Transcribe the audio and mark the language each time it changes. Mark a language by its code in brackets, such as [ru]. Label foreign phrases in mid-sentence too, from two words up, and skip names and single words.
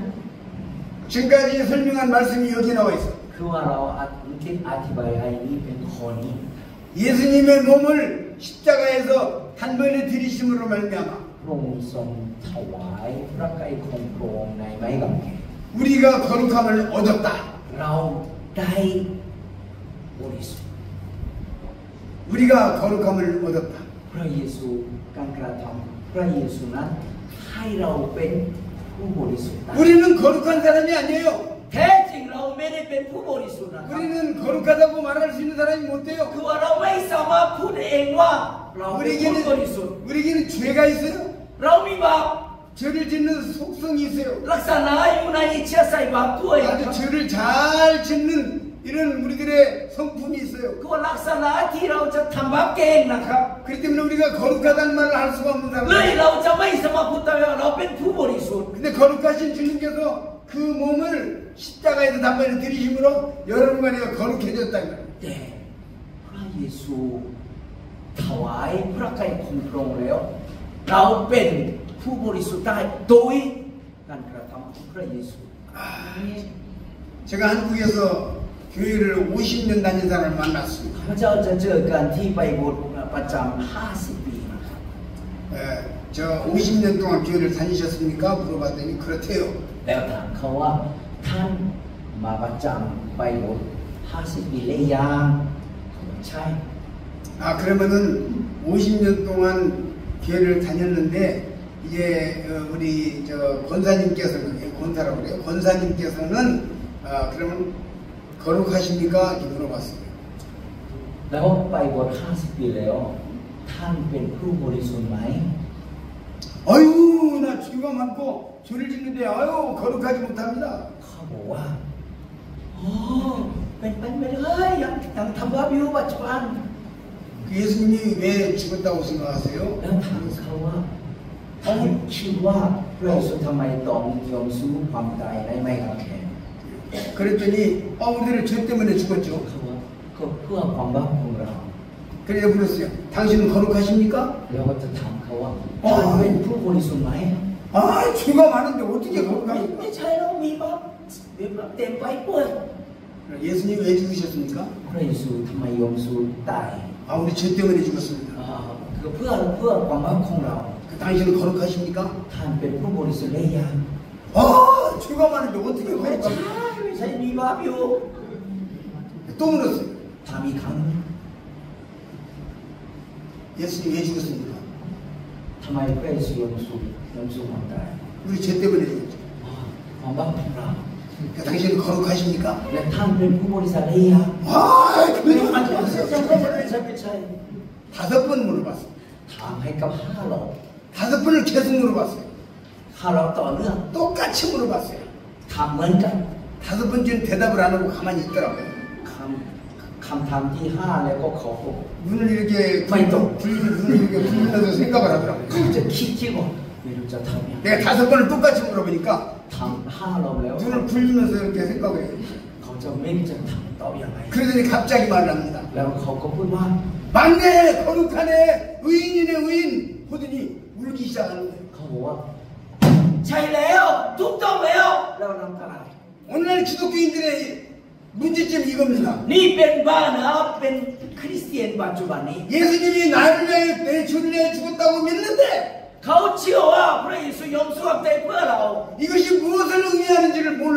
[ko] 지금까지 설명한 말씀이 여기 나와 있어요. [th] คือว่าเราคิดอธิบายให้นี้เป็นข้อนี้ [ko] 예수님의 몸을 십자가에서 단번에 들이심으로 말미암아 [th] พระองค์ทรงถวายพระกายของพระองค์ในไม้กางเขน [ko] 우리가 거룩함을 얻었다. [th] เราได้บริสุทธิ์ [ko] 우리가 거룩함을 얻었다. [th] พระเยซูการกระทำพระเยซูนั้นให้เราเป็นผู้บริสุทธิ์ได้ [ko] 우리는 거룩한 사람이 아니에요. [th] แท้จริงเราไม่ได้เป็นผู้บริสุทธิ์นะครับ [ko] 우리는 거룩하다고 말할 수 있는 사람이 못 [th] คือ [ko] 돼요. [th] ว่าเราไม่สามารถพูดเองว่าเราเป็นผู้บริสุทธิ์ [ko] 우리에게는 죄가 있어요. [th] เรามีบาป [ko] 죄를 짓는 속성이 있어요. [th] ลักษณะอยู่ในเชื้อสายบาปด้วยนะค [ko] 아주 [th] รับ [ko] 죄를 잘 짓는 이런 우리들의 성품이 있어요. [th] คือว่าลักษณะที่เราจะทำบาปเก่งนะครับ [ko] 그렇기 때문에 우리가 거룩하다는 말을 할 수가 없는 [th] เลย [ko] 사람. [th] เราจะไม่สามารถพูดได้ว่าเราเป็นผู้บริสุทธิ์ [ko] 근데 거룩하신 주님께서 그 몸을 십자가에서 단번에 들이심으로 여러분과 내가 거룩해졌다는 거예요. [th] แต่พระเยซูถวายพระกายของพระองค์แล้วเราเป็นผู้บริสุทธิ์ได้โดยการกระทำของพระเยซู [ko] 제가 한국에서 교회를 50년 다닌 사람을 만났습니다. [th] พระเจ้าจะเจอกันที่ไปโบสถ์ประจำ50 ปีนะครับ [ko] 저 50년 동안 교회를 다니셨습니까? 물어봤더니 그렇대요. [th] แล้วถามเขาว่าท่านมาประจำไปโบสถ์50 ปีแล้วยังใช่ [ko] 아 그러면은 50년 동안 교회를 다녔는데 이제 우리 저 권사님께서는 권사라고 그래요. 권사님께서는 그러면 거룩하십니까? 이렇게 물어봤어요. [th] แล้วไปโบสถ์50 ปีแล้วท่านเป็นผู้บริสุทธิ์ไหม [ko] 아유 나 죄가 많고 죄를 짓는데 아유 거룩하지 못합니다. [th] เขาบอกว่าผเป็นไปไม่ได้ยังทำบาปอยู่ปัจจุบัน [ko] 그 예수님이 왜 죽었다고 생각하세요? [th] แล้วถามเขาว่าเขาคิดว่าพระเยซูทำไมต้องยอมสู้ความตายได้ไม่ครับแขน [ko] 그랬더니 우리들 죄 때문에 죽었죠. [th] เขาว่าก็เพื่อความบาปของเรา [ko] 그래서 물었어요. 당신은 거룩하십니까? [th] แล้วก็จะถามเขาว่าท่านเป็นผู้บริสุทธิ์ไหม [ko] 죄가 많은데 어떻게 [th] ไม่ [ko] 거룩합니까? [th] ใช่เรามีบาปเต็มไปเปื้อน [ko] 예수님 왜 죽으셨습니까? [th] พระเยซูทำไมยอมสู้ตาย [ko] 우리 죄 때문에 죽었습니다. [th] คือเพื่อความบาปของเรา [ko] 당신은 거룩하십니까? [th] ท่านเป็นผู้บริสุทธิ์หรือยัง [ko] 죄가 많은데 어떻게 [th] ไม่ใช่ [ko] 거룩합니까? [th] ไม่ใช่มีบาปอยู่ [ko] 또 물었어요. [th] ถามอีกครั้ง [ko] 예수님 왜 죽었습니까? [th] ทำไมพระเยซูยอมสู้ความตาย [ko] 우리 죄 때문에 죽었죠. [th] ความบาปของเรา [ko] 당신은 거룩하십니까? [th] และท่านเป็นผู้บริสุทธิ์หรือยัง ไม่ใช่ [ko] 5번 물어봤어요. [th] ถามให้กับ5 รอบ [ko] 5번을 계속 물어봤어요. [th] 5 รอบต่อเนื่อง [ko] 똑같이 물어봤어요. [th] ถามเหมือนกัน [ko] 5번째는 대답을 안 하고 가만히 있더라고요. [th] คำถามที่5แล้วก็ขอผม [ko] 눈을 이렇게 굴리면서 생각을 하더라고요. [th] เขาจะคิดว่าไม่รู้จะทำยังไง [ko] 내가 5번을 똑같이 물어보니까 [th] ถาม5 รอบแล้ว [ko] 눈을 굴리면서 이렇게 생각을 해요. [th] เขาจะไม่รู้จะทำตอบยังไง [ko] 그러더니 갑자기 말을 합니다. [th] แล้วเขาก็พูดว่า [ko] 맞네, 거룩하네, 의인이네, 의인. 하더니 울기 시작하는 거예요. [th] เขาบอกว่าใช่แล้วถูกต้องแล้วแล้วน้ำตาไหล [ko] 오늘날 기독교인들의 문제점이 이겁니다. [th] นี่เป็นบ้านะเป็นคริสเตียนปัจจุบันนี้ [ko] 예수님이 나를 위해 내 죄를 위해 죽었다고 믿는데 [th] เขาเชื่อว่าพระเยซูยอมสู้ความตายเพื่อเรา [ko] 이것이 무엇을 의미하는지를 몰라.